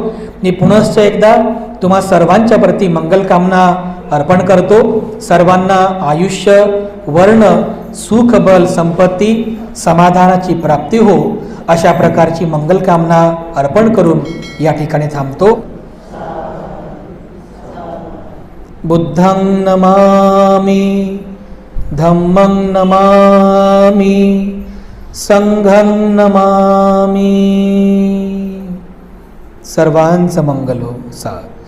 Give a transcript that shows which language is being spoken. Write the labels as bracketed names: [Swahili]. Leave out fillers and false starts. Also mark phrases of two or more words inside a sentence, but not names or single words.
[Marathi] मी पुनश्च एकदा तुम्हा सर्वांच्या प्रती मंगलकामना अर्पण करतो. सर्वांना आयुष्य, वर्ण, सुख, बल, संपत्ती, समाधानाची प्राप्ती हो, अशा प्रकारची मंगलकामना अर्पण करून या ठिकाणी थांबतो. [Pali] बुद्धं नमामि, धम्मं नमामि, संघं नमामि. [Marathi] सर्वांचं मंगल हो. साधु.